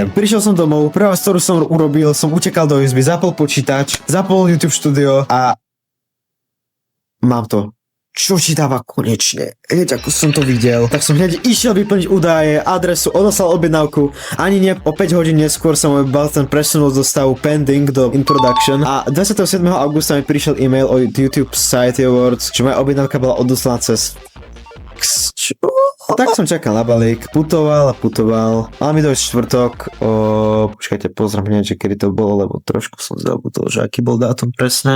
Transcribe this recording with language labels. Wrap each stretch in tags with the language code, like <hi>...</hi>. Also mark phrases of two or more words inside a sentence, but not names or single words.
<sk>Prišiel som domov, prvá vec, ktorú som urobil, som utekal do izby, zapol počítač, zapol YouTube štúdio a mám to. Čo ti dáva konečne? Hneď ako som to videl, tak som hneď išiel vyplniť údaje, adresu, odoslal objednávku. Ani nie o 5 hodín neskôr sa môj button presunul zo stavu pending do</sk> <en>in production</en> <sk>a 27. augusta mi prišiel e-mail od YouTube Society Awards, že moja objednávka bola odoslaná cez... Čo? A tak som čakal na balík, putoval. Mal mi dojsť štvrtok, počkajte, pozriem hneď, že kedy to bolo, lebo trošku som zabudol, že aký bol dátum presne.</sk>